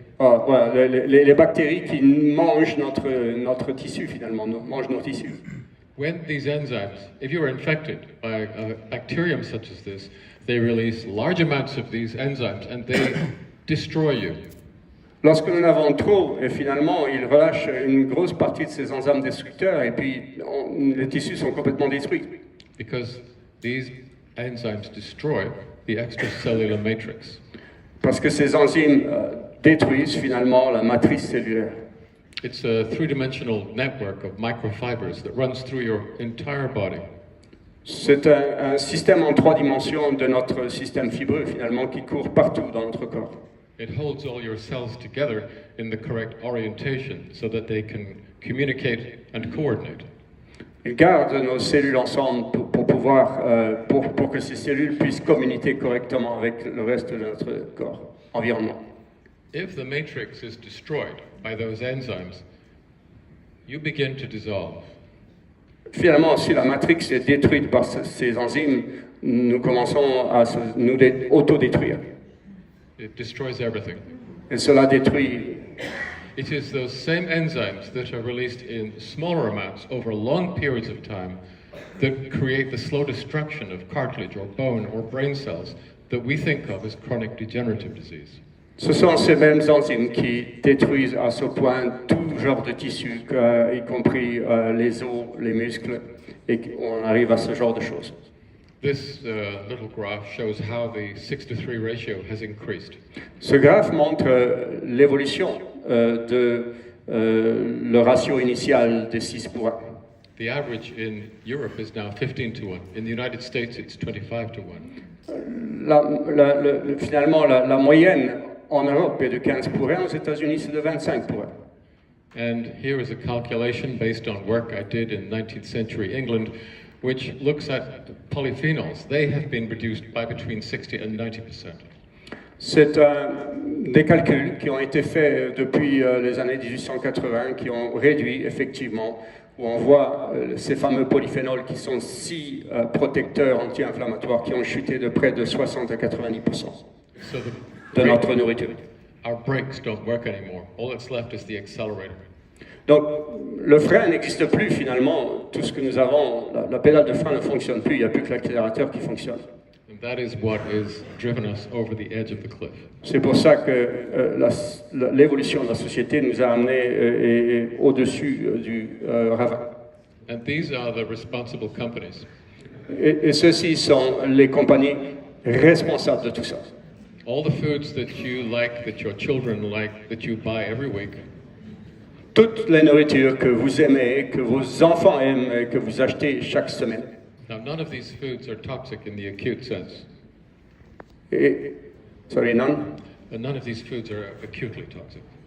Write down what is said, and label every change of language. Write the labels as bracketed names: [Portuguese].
[French] Voilà, les bactéries qui mangent notre tissu finalement, mangent nos tissus. [English] When these enzymes, if you are infected by a bacterium such as this, they release large amounts of these enzymes and they destroy you. [French] Lorsque nous en avons trop, et finalement, ils relâchent une grosse partie de ces enzymes destructeurs et puis les tissus sont complètement détruits. [English] Because these enzymes destroy the extracellular matrix. [French] Parce que ces enzymes détruisent finalement la matrice cellulaire. [English] It's a three-dimensional network of microfibers that runs through your entire body. [French] C'est un système en 3 dimensions de notre système fibreux finalement qui court partout dans notre corps. [English] It holds all your cells together in the correct orientation so that they can communicate and coordinate. [French] Il garde nos cellules ensemble pour pouvoir, pour que ces cellules puissent communiquer correctement avec le reste de notre corps, environnement. [English] if the matrix is destroyed by those enzymes, you begin to dissolve. [French] Finalement, si la matrix est détruite par ces enzymes, nous commençons à nous autodétruire. [English] It destroys everything. [French] Et cela détruit. [English] It is those same enzymes that are released in smaller amounts over long periods of time that create the slow destruction of cartilage or bone or brain cells that we think of as chronic degenerative disease. [French] Ce sont ces mêmes enzymes qui détruisent à ce point tout genre de tissus, y compris les os, les muscles, et on arrive à ce genre de choses. [English] This little graph shows how the 6-to-3 ratio has increased. [French] Ce graphe montre l'évolution de le ratio initial de 6:1. [English] The average in Europe is now 15-to-1. In the United States, it's 25-to-1. [French] Finalement, la moyenne en Europe est de 15:1, aux États-Unis c'est de 25:1. [English] And here is a calculation based on work I did in 19th century England, which looks at polyphenols. They have been reduced by between 60 and 90%. [French] C'est des calculs qui ont été faits depuis les années 1880, qui ont réduit effectivement, où on voit ces fameux polyphénols qui sont si protecteurs anti-inflammatoires, qui ont chuté de près de 60 à 90% de notre nourriture. [English] Our brakes don't work anymore. All that's left is the accelerator. [French] Donc, le frein n'existe plus finalement. Tout ce que nous avons, la pédale de frein ne fonctionne plus. Il n'y a plus que l'accélérateur qui fonctionne. [English] And that is what has driven us over the edge of the cliff. [French] C'est pour ça que l'évolution de la société nous a amenés au-dessus du ravin. [English] And these are the responsible companies. [French] Et ceux-ci sont les compagnies responsables de tout ça. [English] All the foods that you like, that your children like, that you buy every week. [French] Toutes les nourritures que vous aimez, que vos enfants aiment, que vous achetez chaque semaine. [English] Now, none of these foods are toxic in the acute sense. Sorry, none? None of these foods are acutely toxic.